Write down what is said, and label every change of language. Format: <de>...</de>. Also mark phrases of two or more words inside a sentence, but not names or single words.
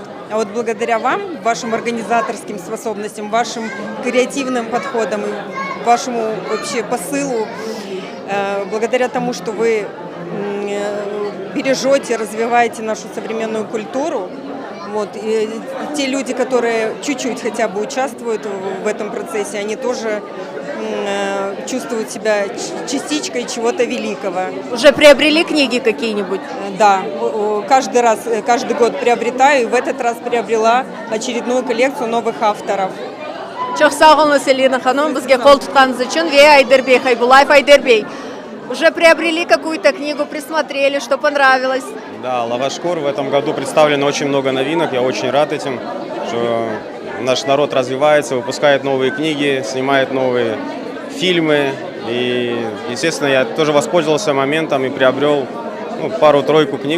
<ru>А вот благодаря вам, вашим организаторским способностям, вашим креативным подходам, вашему вообще посылу, благодаря тому, что вы бережете, развиваете нашу современную культуру, вот, и те люди, которые чуть-чуть хотя бы участвуют в этом процессе, они тоже чувствуют себя частичкой чего-то великого. Уже приобрели книги какие-нибудь? Да, каждый год приобретаю, и в этот раз приобрела очередную коллекцию новых авторов.</ru> <crh>Çok sağ olun Elina Hanım, bizge kol tutkanınız için ve Ayder Bey Haybullayev. Ayder Bey,</crh> <ru>уже приобрели какую-то книгу, присмотрели, что понравилось? Да, Лавашкор, в этом году представлено очень много новинок, я очень рад этим, что наш народ развивается, выпускает новые книги, снимает новые фильмы. И, естественно, я тоже воспользовался моментом и приобрел пару-тройку книг.</ru>